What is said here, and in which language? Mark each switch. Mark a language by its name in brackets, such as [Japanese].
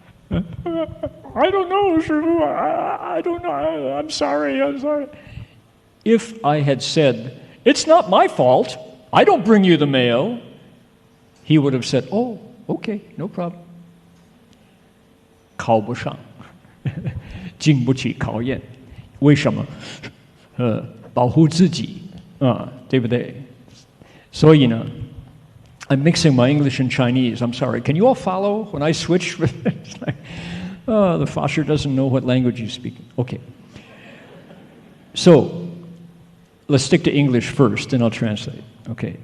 [English] I don't know, 师父 I don't know. I'm sorry. If I had said, it's not my fault. I don't bring you the mail. He would have said, oh, okay, no problem. [Chinese] 考不上，经不起考验，为什么？保护自己对不对？所以呢 [English] I'm mixing my English and Chinese. I'm sorry. Can you all follow when I switch? It's like, the Fasher doesn't know what language you speak. Okay. So, let's stick to English first, and I'll translate. Okay.